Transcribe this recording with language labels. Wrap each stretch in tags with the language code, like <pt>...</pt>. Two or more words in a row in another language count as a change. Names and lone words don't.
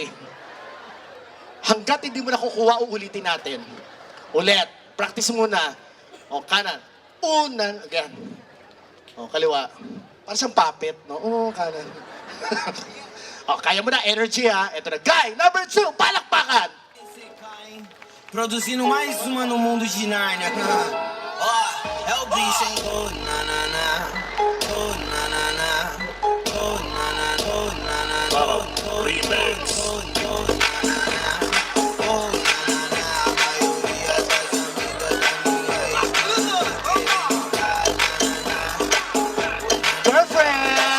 <tl>Hanggat hindi mo nakukuha, uulitin natin. Ulit. Practice muna. O, kanan. Unan. Again. O, kaliwa. Para siyang puppet, no? O, kanan. O, kaya mo na. Energy, ha? Ito na. Guy number 2, palakpakan.</tl> <pt>Produzindo mais uma no mundo de Nárnia. Ó, é o bicho, hein? Oh, na na na. Oh, na na na. Oh, na na. Oh, na na. Oh, remix. Oh, na na. Oh, na na.</pt> <en>Girlfriend!</en>